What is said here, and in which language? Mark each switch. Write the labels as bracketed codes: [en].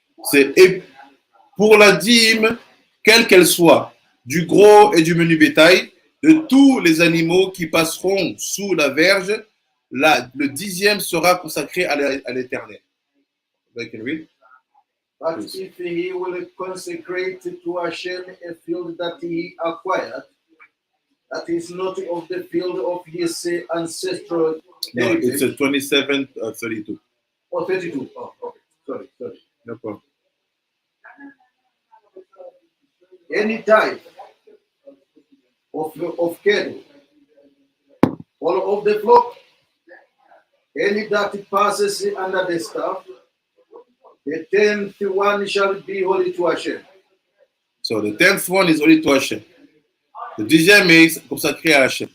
[fr] C'est pour la dîme, quelle qu'elle soit, du gros et du menu bétail, de tous les animaux qui passeront sous la verge, le 10e sera consacré à l'Éternel. [en] But if he will consecrate to Hashem a field that he acquired, that is not of the field of his ancestral No, heritage. it's a 27, 32. Oh, 32. Oh, okay. Sorry. No problem. Any type of cattle, all of the flock, any that passes under the staff, the 10th one shall be holy to Hashem. So the 10th one is only to Hashem. The 10e is [fr] consacré à [en] Hashem.